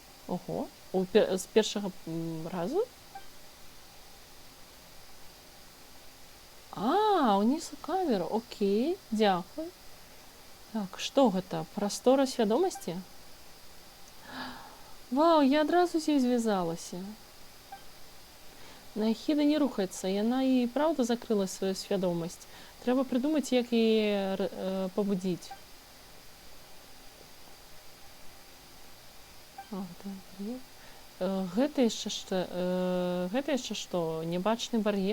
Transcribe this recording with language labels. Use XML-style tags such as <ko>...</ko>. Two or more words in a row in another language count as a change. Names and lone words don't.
<uk>Ого, з першого разу? А, уніз у камеру, окей, дякую. Так,</uk> <be>што гэта? Прастора свядомасці? Вау, я адразу з ёй звязалася. Нахіда не рухаецца, яна і праўда закрыла сваю свядомасць. Трэба прыдумаць, як яе пабудзіць. Гэта яшчэ што? Небачны бар'ер?</be>